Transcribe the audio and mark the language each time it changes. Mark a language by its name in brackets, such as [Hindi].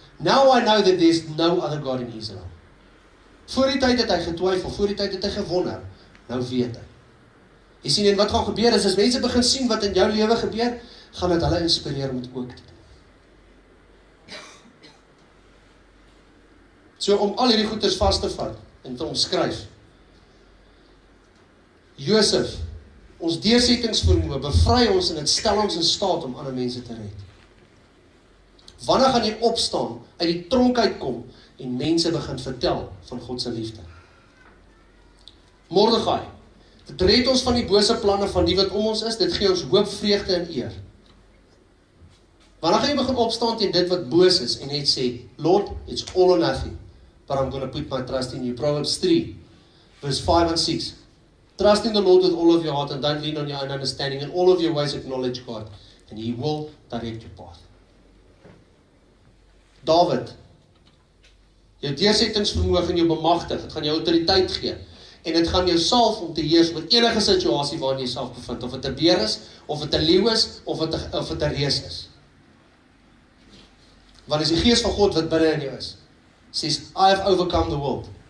[English] Now I know that there's no other God in Israel. [Afrikaans] Voor die tyd het hy getwyfel, voor die tyd het hy gewonder. Nou weet ek. Jy sien, en wat gaan gebeur is, as mense begin sien wat in jou lewe gebeur, gaan dit hulle inspireer om dit ook te doen. So om al hierdie goeders vas te vat en te omskryf. Josef, ons deursettingsvermoë bevry ons en dit stel ons in staat om ander mense te red. Wanneer gaan jy opstaan, uit die tronk uitkom en mense begin vertel van God se liefde? Mordegai, dit red ons van die bose planne van die wat om ons is, dit gee ons hoop, vreugde en eer. Wanneer gaan jy begin opstaan teen dit wat boos is en net sê, [English] Lord, it's all or nothing, but I'm going to put my trust in you. Proverbs 3, verse 5 and 6. Trust in the Lord with all of your heart and don't lean on your own understanding. In all of your ways acknowledge God and He will direct your path. [Afrikaans] David, jou deursettingsvermoë gaan jou bemagtig, dit gaan jou autoriteit gee en dit gaan jou salf om te heers oor enige situasie waarin jy self bevind, of dit 'n beer is, of dit 'n leeu is, of dit 'n reus is. Want is die gees van God wat binne in jou is. [English] Says, I have overcome the world.